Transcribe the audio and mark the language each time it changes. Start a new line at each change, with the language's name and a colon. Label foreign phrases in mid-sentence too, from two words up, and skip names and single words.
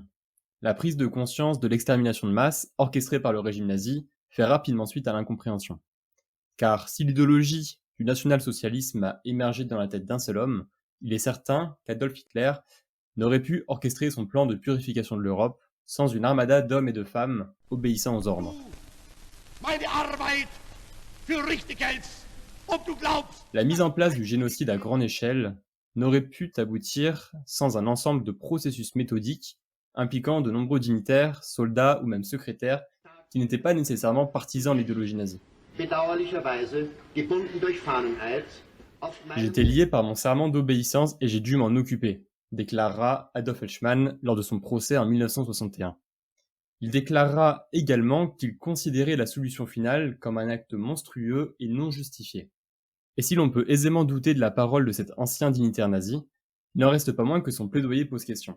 French: La prise de conscience de l'extermination de masse, orchestrée par le régime nazi, fait rapidement suite à l'incompréhension. Car si l'idéologie du national-socialisme a émergé dans la tête d'un seul homme, il est certain qu'Adolf Hitler n'aurait pu orchestrer son plan de purification de l'Europe sans une armada d'hommes et de femmes obéissant aux ordres.
German: Meine Arbeit für richtig hältst und du glaubst,
French: La mise en place du génocide à grande échelle n'aurait pu aboutir sans un ensemble de processus méthodiques impliquant de nombreux dignitaires, soldats ou même secrétaires qui n'étaient pas nécessairement partisans de l'idéologie nazie.
German: bedauerlicherweise gebunden durch Fahneneid, auf meinem
French: J'étais lié par mon serment d'obéissance et j'ai dû m'en occuper, déclara Adolf Eichmann lors de son procès en 1961. Il déclara également qu'il considérait la solution finale comme un acte monstrueux et non justifié. Et si l'on peut aisément douter de la parole de cet ancien dignitaire nazi, il n'en reste pas moins que son plaidoyer pose question.